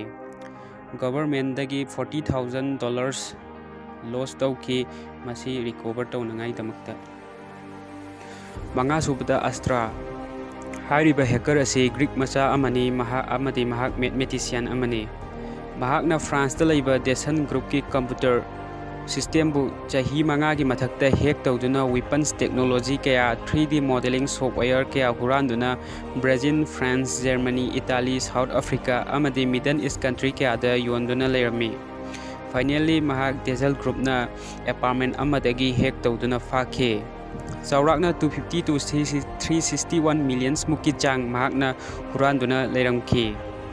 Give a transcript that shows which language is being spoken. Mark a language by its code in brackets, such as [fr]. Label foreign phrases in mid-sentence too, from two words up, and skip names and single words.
[mni] Government dagi $40,000 loss tawkhi masi recover tawnangai damakta. Manga subada Astra hairiba hacker ase Greek macha amani amadi mahak mathematician amani. Mahakna France da leiba Deson group ki [en] computer system [mni] bu chahi manga gi mathakta hack tawduna [en] weapons technology [mni] kaya [en] 3D modeling software [mni] kaya huranduna Brazil, France, Germany, Italy, South Africa amadi Middle East country kaya da yonduna lerami. Finally mahak Diesel group na apartment amadagi hack tawduna fakhe. Chaurakna 250 to 361 million muki chang mahakna huranduna leramkhe.